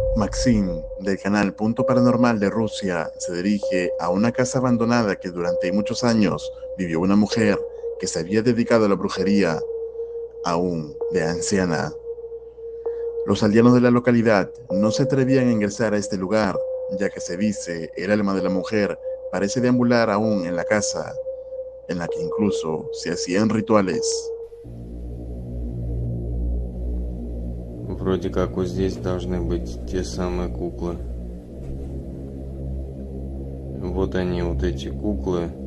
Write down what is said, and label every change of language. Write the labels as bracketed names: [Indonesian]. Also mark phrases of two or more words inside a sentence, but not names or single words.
[Spanish] Maxim, del canal Punto Paranormal de Rusia, se dirige a una casa abandonada que durante muchos años vivió una mujer que se había dedicado a la brujería, aún de anciana. Los aldeanos de la localidad no se atrevían a ingresar a este lugar, ya que se dice el alma de la mujer parece deambular aún en la casa, en la que incluso se hacían rituales. [Russian] Вроде как вот здесь должны быть те самые куклы. Вот они, вот эти куклы.